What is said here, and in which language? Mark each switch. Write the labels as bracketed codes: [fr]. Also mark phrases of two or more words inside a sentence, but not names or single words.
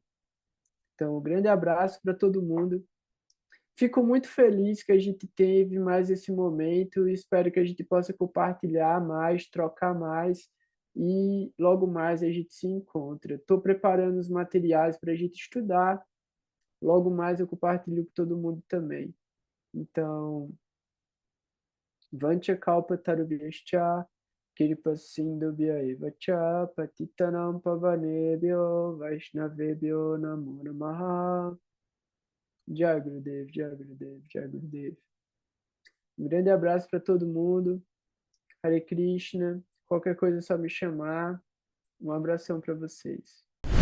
[pt] Então, um grande abraço para todo mundo. Fico muito feliz que a gente teve mais esse momento e espero que a gente possa compartilhar mais, trocar mais e logo mais a gente se encontra. Estou preparando os materiais para a gente estudar, logo mais eu compartilho com todo mundo também. Então, [sa] वाञ्छाकल्पतरुभ्यश्च कृपासिन्धुभ्य एव च पतितानां पावनेभ्यो वैष्णवेभ्यो नमो नमः. जय गुरुदेव, जय गुरुदेव, जय गुरुदेव. [pt] Um grande abraço para todo mundo. [sa] हरे कृष्ण. [pt] Qualquer coisa é só me chamar. Um abração para vocês.